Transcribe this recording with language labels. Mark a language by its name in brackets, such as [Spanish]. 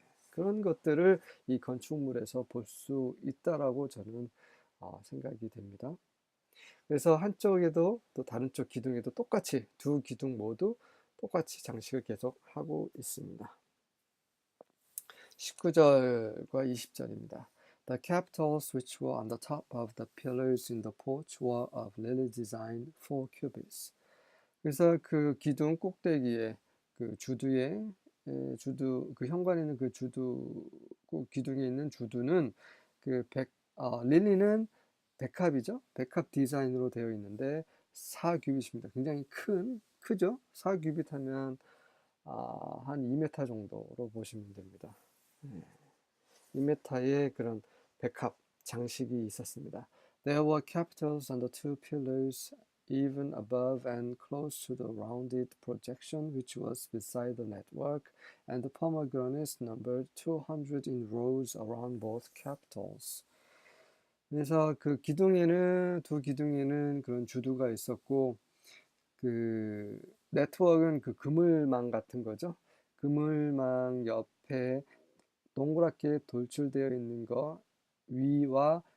[Korean] 그런 것들을 이 건축물에서 볼 수 있다라고 저는 생각이 됩니다. 그래서 한쪽에도 또 다른 쪽 기둥에도 똑같이 두 기둥 모두 똑같이 장식을 계속 하고 있습니다. 19절과 20절입니다. [English] The capitals which were on the top of the pillars in the porch were of lily design 4 cubits. [Korean] 그래서 그 기둥 꼭대기에 그 주두에 주두 그 현관에 있는 그 주두 기둥에 있는 주두는 그 릴리는 백합이죠. 백합 디자인으로 되어 있는데 4규빗입니다. 굉장히 크죠. 4규빗 하면 한 2m 정도로 보시면 됩니다. 2m의 그런 백합 장식이 있었습니다. [English] There were capitals on the 2 pillars even above and close to the rounded projection which was beside the network, and the pomegranates numbered 200 in rows around both capitals. [Korean] 그래서 그 두 기둥에는 그런 주두가 있었고, 그 네트워크는 그 그물망 같은 거죠. 그물망 옆에 동그랗게 돌출되어 있는 거 위와